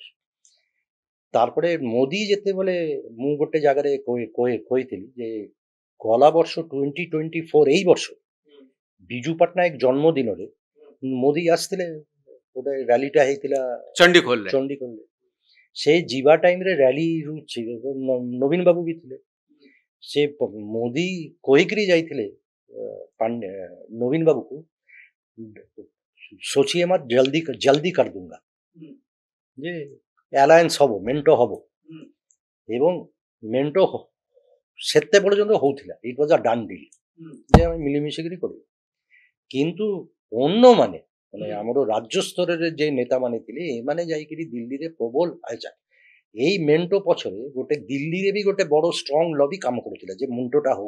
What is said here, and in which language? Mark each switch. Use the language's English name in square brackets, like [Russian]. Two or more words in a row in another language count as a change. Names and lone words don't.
[Odia] ତାରପରେ ମୋଦି ଯେତେବେଳେ ମୁଁ ଗୋଟେ ଜାଗାରେ କହିଥିଲି ଯେ ଗଲା ବର୍ଷ 2024 ଏଇ ବର୍ଷ ବିଜୁ ପଟ୍ଟନାୟକ ଜନ୍ମଦିନରେ ମୋଦି ଆସିଥିଲେ, ଗୋଟେ ରାଲିଟା ହେଇଥିଲା ଚଣ୍ଡିଖୋଲରେ। ସେ ଯିବା ଟାଇମରେ ରାଲି ନବୀନ ବାବୁ ବି ଥିଲେ। ସେ ମୋଦି କହିକିରି ଯାଇଥିଲେ ନବୀନ ବାବୁକୁ, [Hindi] सोचिए मत, जल्दी कर दूंगा [Odia] ଯେ ଆଲାଏନ୍ସ ହବ, ମେଣ୍ଟ ହବ। ଏବଂ ମେଣ୍ଟ ସେତେ ପର୍ଯ୍ୟନ୍ତ ହଉଥିଲା, [English] it was a done deal [Odia] ଯେ ଆମେ ମିଳିମିଶିକିରି କରିବୁ। କିନ୍ତୁ ଅନ୍ୟମାନେ ମାନେ ଆମର ରାଜ୍ୟ ସ୍ତରରେ ଯେ ନେତାମାନେ ଥିଲେ, ଏମାନେ ଯାଇକିରି ଦିଲ୍ଲୀରେ ପ୍ରବଳ ଏଇ ମେଣ୍ଟ ପଛରେ ଗୋଟେ ଦିଲ୍ଲୀରେ ବି ଗୋଟେ ବଡ [English] strong lobby [Odia] କାମ କରୁଥିଲା ଯେ ମେଣ୍ଟଟା ହଉ।